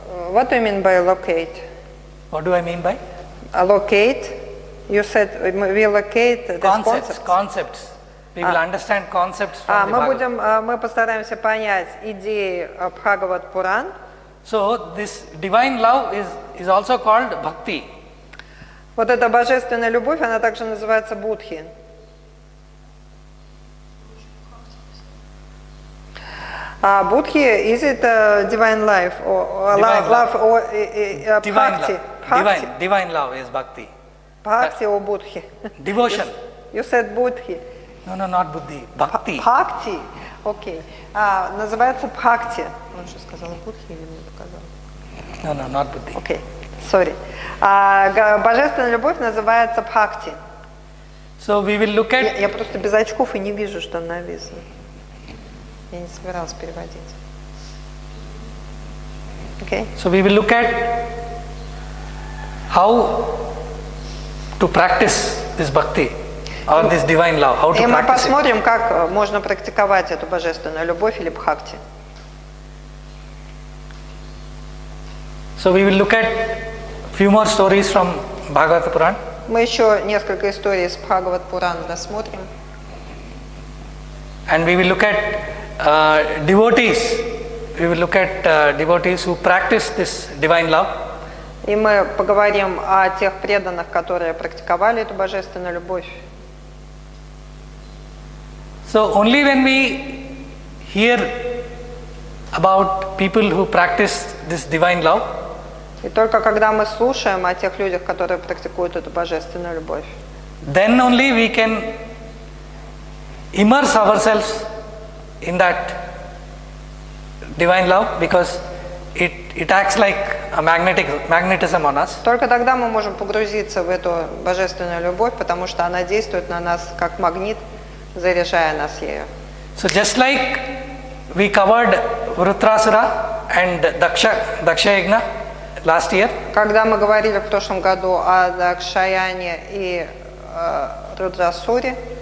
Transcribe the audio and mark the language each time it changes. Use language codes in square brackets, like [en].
[en] What do you mean by locate? What do I mean by? Locate. You said we locate the Concepts. We will understand concepts from the Bhagavad. [ru] Мы постараемся понять идеи Бхагават Пуран. [en] So this divine love is also called bhakti. [ru] Вот эта божественная любовь, она также называется будхи. [en] Будхи, is it divine life or love or bhakti? Divine love is bhakti. Bhakti or budhi? Devotion. You said budhi. No, not buddhi. Bhakti. [ru] Bhakti. Окей. Называется бхакти. Он что сказал, будхи или мне показал? [en] No, not buddhi. [ru] Окей. [en] Sorry. [ru] Божественная любовь называется бхакти. [en] So we will look at. [ru] Я просто без очков и не вижу, что написано. Я не собиралась переводить. [en] Okay. So we will look at how to practice this bhakti or this divine love. How to [ru] И мы [en] practice it. [ru] посмотрим, как можно практиковать эту божественную любовь или бхакти. [en] So we will look at few more stories from Bhagavad Puran. [ru] Мы еще несколько историй из Бхагават Пуран рассмотрим. [en] And we will look at devotees. We will look at devotees who practice this divine love. [ru] И мы поговорим о тех преданных, которые практиковали эту божественную любовь. [en] So only when we hear about people who practice this divine love, [ru] И только когда мы слушаем о тех людях, которые практикуют эту божественную любовь, [en] then only we can immerse ourselves in that divine love, because it acts like a magnetism on us. [ru] только тогда мы можем погрузиться в эту божественную любовь, потому что она действует на нас как магнит, заряжая нас ею. [en] So just like we covered Vrutrasura and Dakshayagna last year, [ru] Когда мы говорили в прошлом году о Дакшаяне и Рудрасуре,